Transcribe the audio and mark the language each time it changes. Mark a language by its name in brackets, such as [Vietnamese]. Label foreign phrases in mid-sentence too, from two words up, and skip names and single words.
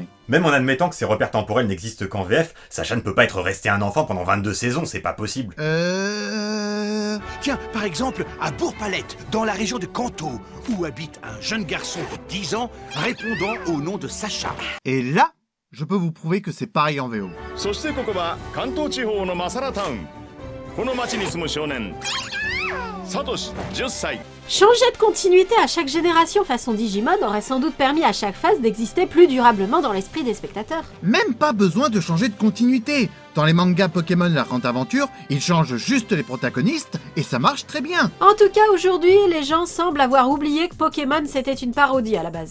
[French] Même en admettant que ces repères temporels n'existent qu'en VF, Sacha ne peut pas être resté un enfant pendant 22 saisons, c'est pas possible. Tiens, par exemple, à Bourg-Palette, dans la région de Kanto, où habite un jeune garçon de 10 ans répondant au nom de Sacha. Et là, je peux vous prouver que c'est pareil en VO. [Japanese] そしてここは関東地方のマサラタウン。この町に住む少年サトシ10歳。 [French] Changer de continuité à chaque génération façon Digimon aurait sans doute permis à chaque phase d'exister plus durablement dans l'esprit des spectateurs. Même pas besoin de changer de continuité. Dans les mangas Pokémon La Grande Aventure, ils changent juste les protagonistes et ça marche très bien. En tout cas, aujourd'hui, les gens semblent avoir oublié que Pokémon c'était une parodie à la base.